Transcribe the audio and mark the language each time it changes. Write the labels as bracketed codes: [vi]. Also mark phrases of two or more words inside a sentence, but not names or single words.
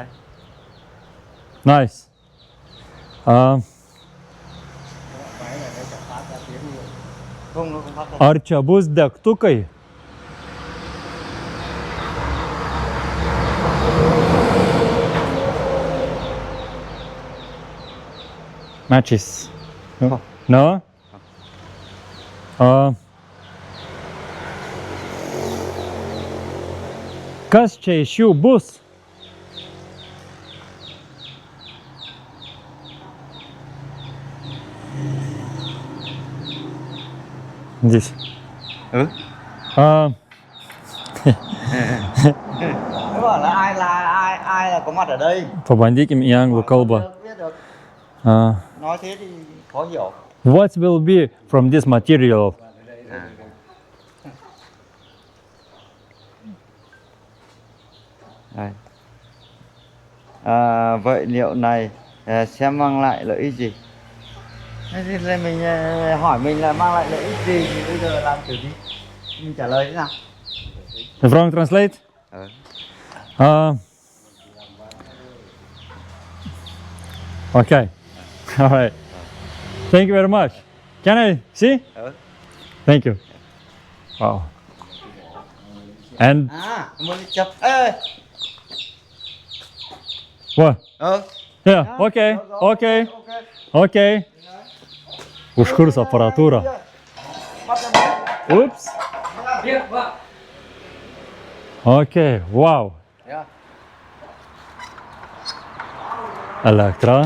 [en] Nice. [vi] Không, nó không phát ra. [lt] Ar čia bus degtukai? [en] Matches. No? [lt] Kas čia iš jų bus? [en] This. [vi] Ừ. Ờ. Nó bảo là ai mai là có mặt ở đây. [lt] Pabandykim į anglų kalbą. [vi] Biết được. Uh, Nói thế thì khó hiểu. [en] what will be from this material? [vi] Đây. Vậy liệu này sẽ mang lại lợi ích gì? Thế thì mình hỏi mình là mang lại lợi ích gì thì bây giờ làm kiểu gì? Mình trả lời thế nào? [en] The wrong translate? Okay. All right. Thank you very much. Can I see? Thank you. Wow. And [vi] Muốn đi chụp. Ê. [en] what? Yeah. [vi] Dạ. [en] Okay. Okay. Okay. [lt] Užkurs aparatūrą. [en] Ups. Okay. Wow. [lt] Elektra.